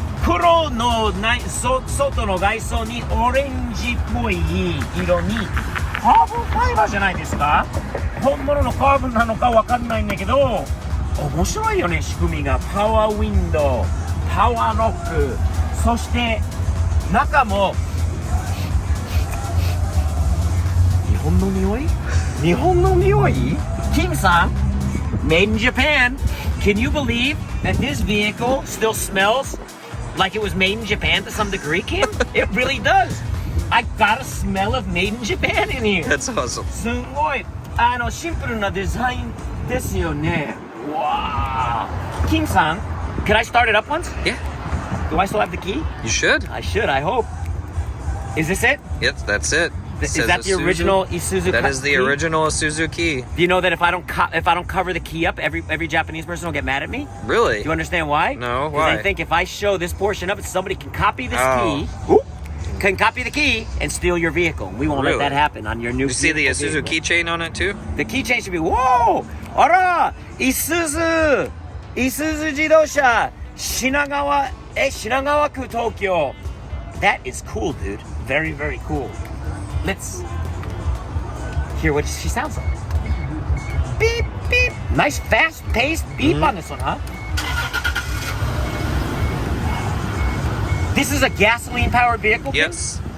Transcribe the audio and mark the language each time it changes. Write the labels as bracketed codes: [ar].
[ja] 黒の外の外装にオレンジっぽい色にカーボンファイバーじゃないですか？本物のカーボンなのかわかんないんだけど、面白いよね、仕組みが。パワーウィンドウ、パワーノック、そして中も日本の匂い？日本の匂い？ [en] キムさん Made in Japan. Can you believe that this vehicle still smells like it was made in Japan to some degree, Kim? It really does. I got a smell of made in Japan in here. That's awesome. [ja] すごいシンプルなデザインですよね。 [en] わー。Kimさん Can I start it up once? Yeah. Do I still have the key? You should. I should, I hope. Is this it? Yep, that's it. Is that the original Isuzu? That is the key? original Isuzu key. Do you know that if I don't cover the key up, every Japanese person will get mad at me? Really? Do you understand why? No, Because why? I think if I show this portion up, somebody can copy this key, can copy the key and steal your vehicle. We won't let that happen on your new. You see the vehicle. Isuzu keychain on it too? The keychain should be whoa! [ja] あら、Isuzu 自動車品川区東京. [en] That is cool, dude. Very, very cool. Let's hear what she sounds like. Beep, beep. Nice fast-paced beep on this one, huh? This is a gasoline-powered vehicle? Yes.